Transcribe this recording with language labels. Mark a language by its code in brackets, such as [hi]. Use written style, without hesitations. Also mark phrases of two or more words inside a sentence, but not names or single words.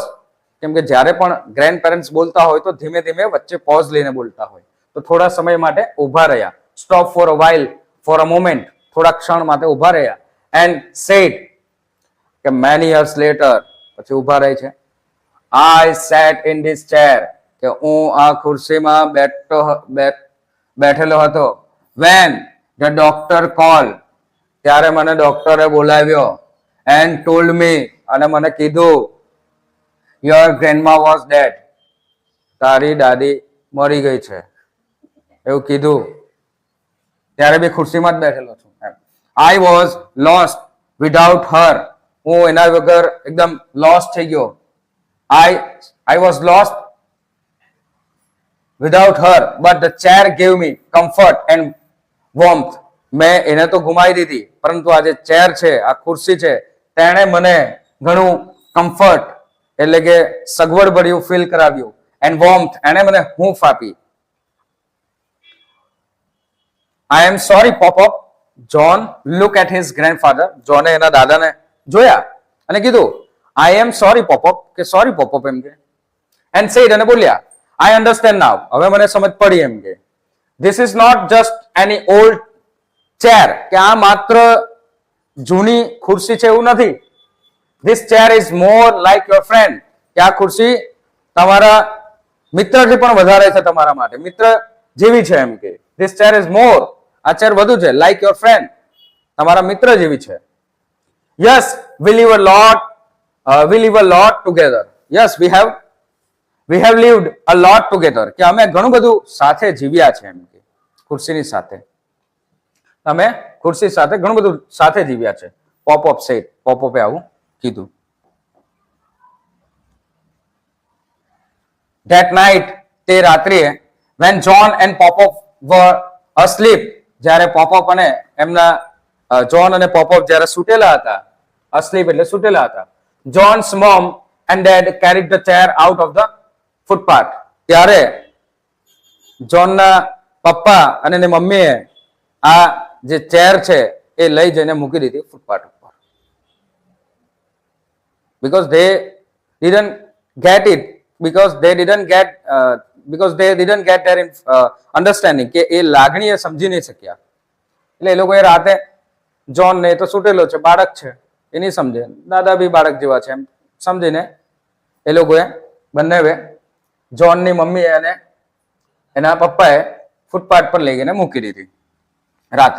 [gu] કેમ કે જ્યારે પણ ગ્રેન્ડ પેરેન્ટ્સ બોલતા હોય તો ધીમે ધીમે વચ્ચે પોઝ લઈને બોલતા હોય, તો થોડા સમય માટે ઉભા રહ્યા. [en] stop for a while, for a moment, [gu] થોડા ક્ષણ માટે ઉભા રહ્યા. [en] And said કે many years later, [gu] પછી ઉભા રહે છે. [en] I sat in this chair. [gu] કે હું આ ખુરશીમાં બેઠેલો હતો. [en] When the doctor called. [gu] ત્યારે મને ડોક્ટરે બોલાવ્યો. [en] And told me. [gu] અને મને કીધું [en] your grandma was dead. [gu] તારી દાદી મરી ગઈ છે એવું કીધું. ત્યારે બી ખુરશીમાં જ બેઠેલો છું. [en] I was lost without her. [gu] હું એના વગર એકદમ લોસ્ટ થઈ ગયો. [en] I was lost without her, but the chair gave me comfort and warmth. [gu] મેં એને તો ગુમાવી દીધી, પરંતુ આ જે ચેર છે, આ ખુરશી છે, તેણે મને ઘણું કમ્ફર્ટ એટલે કે સગવડ ભર્યું ફીલ કરાવ્યું. [en] and warmth, [gu] એણે મને હૂંફ આપી. [en] I am sorry, Pop-up. John look at his grandfather. [gu] જોને એના દાદાને જોયા અને કીધું [en] I am sorry, Pop-up. [gu] કે સોરી Pop-up એમ કે. [en] And said, [gu] અને બોલ્યા [en] I understand now. [gu] હવે મને સમજ પડી એમ કે [en] this is not just any old chair. [gu] કે આ માત્ર જૂની ખુરશી છે એવું નથી. [en] This chair is more like your friend. [gu] કે આ ખુરશી તમારા મિત્રથી પણ વધારે છે, તમારા માટે મિત્ર જેવી છે એમ કે [en] this chair is more. [gu] આ ચેર વધુ છે [en] like your friend, [gu] તમારા મિત્ર જેવી છે. [en] Yes, we live a lot together. Yes, we have lived a lot together. [gu] કે અમે ઘણું બધું સાથે જીવ્યા છે એમ કે ખુરશીની સાથે. અમે ખુરશી સાથે ઘણું બધું સાથે જીવ્યા છે. પોપઅપ સેડ, પોપઅપે આવું કીધું. [en] That night, [gu] તે રાત્રિએ [en] when John and Pop-up were asleep. [gu] જ્યારે પોપઅપ અને એમના જોન અને પોપઅપ જ્યારે સૂટેલા હતા, asleep એટલે સૂટેલા હતા. [en] John's mom and dad carried the chair out of the footpath. [gu] ત્યારે જોનના પપ્પા અને એની મમ્મીએ આ જે ચેર છે એ લઈ જઈને મૂકી દીધી ફૂટપાથ ઉપર. [en] because they didn't get their understanding. [gu] કે એ લાગણી એ સમજી નહીં શક્યા. એટલે એ લોકોએ રાતે જોન ને તો સૂટેલો છે, બાળક છે, એ નહીં સમજે, દાદા બી બાળક જેવા છે એમ સમજીને એ લોકોએ બંને જોનની મમ્મીએ અને એના પપ્પાએ ફૂટપાથ પર લઈ ગઈને મૂકી દીધી રાતે.